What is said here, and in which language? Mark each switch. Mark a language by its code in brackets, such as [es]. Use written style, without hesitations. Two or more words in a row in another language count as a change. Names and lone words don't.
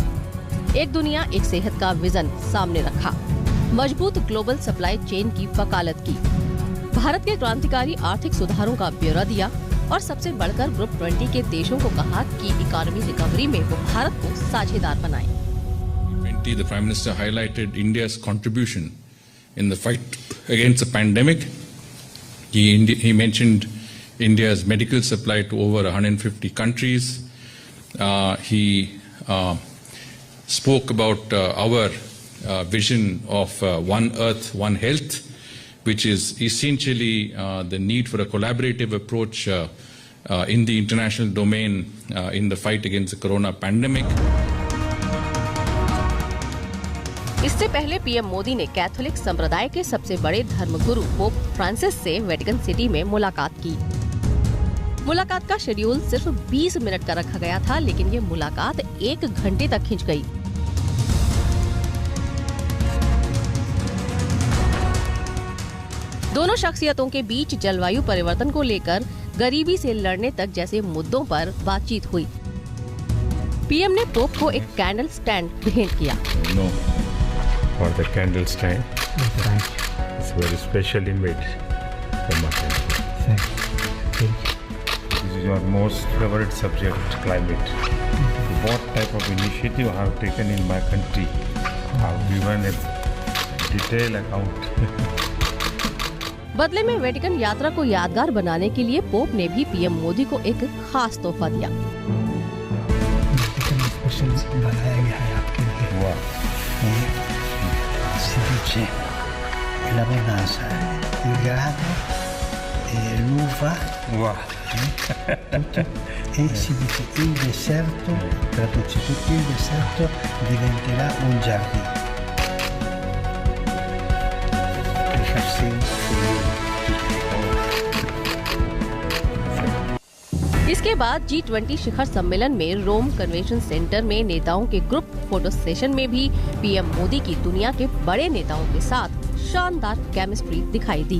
[hi] एक दुनिया एक सेहत का विजन सामने रखा। मजबूत [en] global supply chain [hi] की वकालत की। भारत के क्रांतिकारी आर्थिक सुधारों का ब्यौरा दिया और सबसे बढ़कर ग्रुप 20 के देशों को कहा कि [en] economy recovery [hi] में वो भारत को साझेदार बनाएं। [en] The Prime Minister highlighted India's contribution in the fight against the pandemic. He mentioned India's medical supply to over 150 countries. He spoke about our vision of One Earth, One Health, which is essentially the need for a collaborative approach in the international domain in the fight against the corona pandemic. [hi] इससे पहले पीएम मोदी ने कैथोलिक संप्रदाय के सबसे बड़े धर्मगुरु पोप फ्रांसिस से वेटिकन सिटी में मुलाकात की। मुलाकात का शेड्यूल सिर्फ 20 मिनट का रखा गया था, लेकिन ये मुलाकात 1 घंटे तक खिंच गई। दोनों शख्सियतों के बीच जलवायु परिवर्तन को लेकर गरीबी से लड़ने तक जैसे मुद्दों पर बातचीत हुई। पीएम ने पोप को एक [en] candle stand [hi] भेंट किया। [en] For the candle stand, it's very specially made for my country. Thank you. This is your most favorite subject, climate. What type of initiative I have taken in my country? I have given a detailed account. [hi] बदले में वेटिकन यात्रा को यादगार बनाने के लिए पोप ने भी पीएम मोदी को एक खास तोहफा दिया। वेटिकन स्पेशल बनाया गया है आपके लिए। Wow. [it] Si dice la bonanza, il grano e l'uva, e si dice il deserto, traduce tutto, il deserto diventerà un giardino. [hi] इसके बाद G20 शिखर सम्मेलन में रोम कन्वेंशन सेंटर में नेताओं के [en] group photo session [hi] में भी पीएम मोदी की दुनिया के बड़े नेताओं के साथ शानदार केमिस्ट्री दिखाई दी।